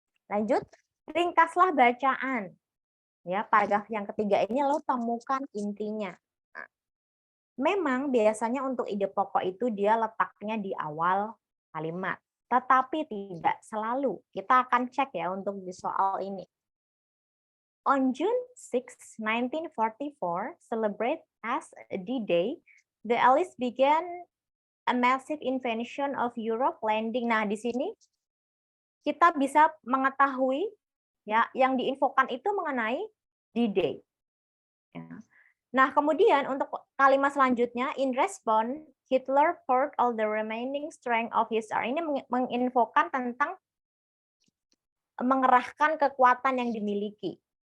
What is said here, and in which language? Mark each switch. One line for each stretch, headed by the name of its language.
Indonesian: Lanjut, ringkaslah bacaan. Ya, paragraf yang ketiga ini lo temukan intinya. Nah, memang biasanya untuk ide pokok itu dia letaknya di awal kalimat, tetapi tidak selalu. Kita akan cek ya untuk di soal ini.
English: On June 6, 1944, celebrate as D-Day, the Allies began a massive invasion of Europe landing.
Indonesian: Nah, di sini kita bisa mengetahui ya yang diinfokan itu mengenai D-Day. Ya. Nah, kemudian untuk kalimat selanjutnya,
English: in response, Hitler poured all the remaining strength of his army.
Indonesian: Ini menginfokan tentang mengerahkan kekuatan yang dimiliki.